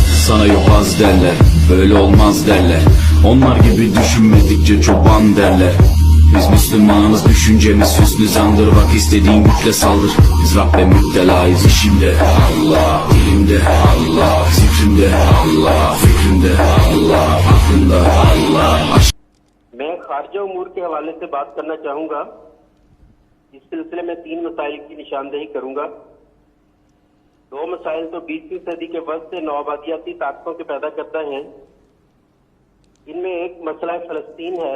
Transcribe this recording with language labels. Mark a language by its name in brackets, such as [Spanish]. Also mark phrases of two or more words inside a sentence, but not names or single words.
[Turkish] sana yok az derler, böyle olmaz derler. Onlar gibi düşünmedikçe çoban derler. Biz Müslümanız, düşüncemiz hüsnü zandır. Bak istediğin güçle saldır. Biz Rabbe müptelayız. İşimde Allah, dilimde Allah, zikrimde Allah, fikrimde Allah, aklımda Allah. [Urdu] میں خارجہ امور کے حوالے سے بات کرنا چاہوں گا. اس سلسلے میں 3 مسائل کی نشاندہی کروں گا. 2 مسائل تو 20ویں صدی کے وقت سے نوآبادیاتی طاقتوں کے پیدا کرتا ہے. ان میں ایک مسئلہ فلسطین ہے.